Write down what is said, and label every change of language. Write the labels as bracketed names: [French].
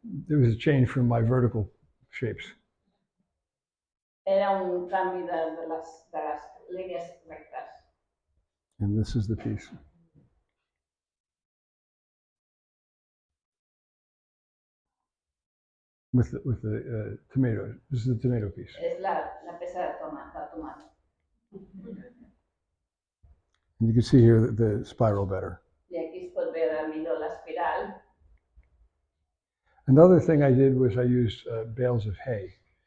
[English] There was a change from my vertical shapes. [Catalan] Era un canvi de les línies rectes. [English] And this is the piece. With the tomato. This is the tomato piece. [Catalan] És la peça de tomàquet. [English] And you can see here the spiral better. [Catalan] I aquí es pot veure millor l'espiral. [English] Another thing I did was I used bales of hay.